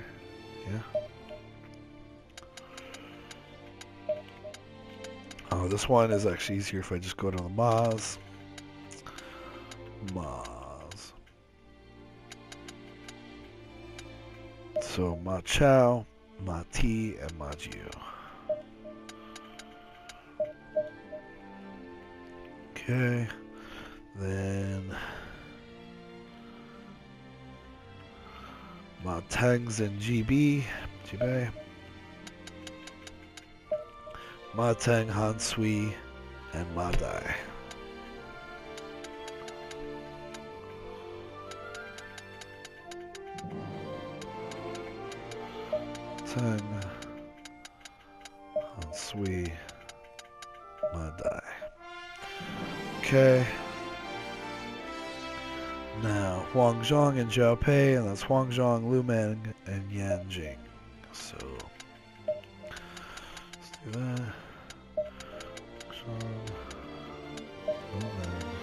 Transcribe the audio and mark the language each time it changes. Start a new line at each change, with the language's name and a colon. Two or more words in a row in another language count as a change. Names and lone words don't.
English: Yeah. Oh, this one is actually easier if I just go to the Ma's. Ma's. So Ma Chao, Ma Ti, and Ma Jiu. Okay. Then Ma Teng's and GB. Jibei. Ma Teng, Han Sui, and Ma Dai. Teng, Han Sui, Ma Dai. Okay. Now, Huang Zhong and Zhao Pei, and that's Huang Zhong, Lu Meng, and Yan Jing. So, let's do that. Zhong, Lu Meng.